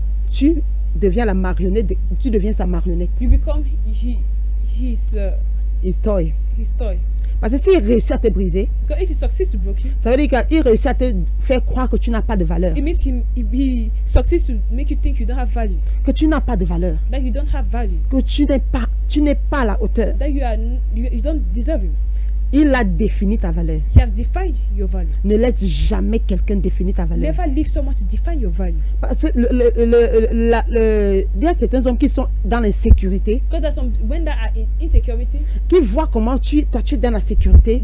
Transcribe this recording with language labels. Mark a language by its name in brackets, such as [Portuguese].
[French] tu deviens la marionnette, tu deviens sa marionnette. [English] you become his [French] Histoire. [English] toy. [French] Parce que s'il réussit à te briser, [English] Because if he succeeds to break you, [French] ça veut dire qu'il réussit à te faire croire que tu n'as pas de valeur, [English] it means he succeeds to make you think you don't have value, [French] que tu n'as pas de valeur, [English] that you don't have value, [French] que tu n'es pas à la hauteur. [English] that you don't deserve him. [French] Il a défini ta valeur. [English] He has defined your value. [French] Ne laisse jamais quelqu'un définir ta valeur. [English] Never leave someone to define your value. [French] Parce que il y a certains hommes qui sont dans l'insécurité, [English] Because there's some when that are in insecurity, [French] qui voient comment toi tu es dans la sécurité,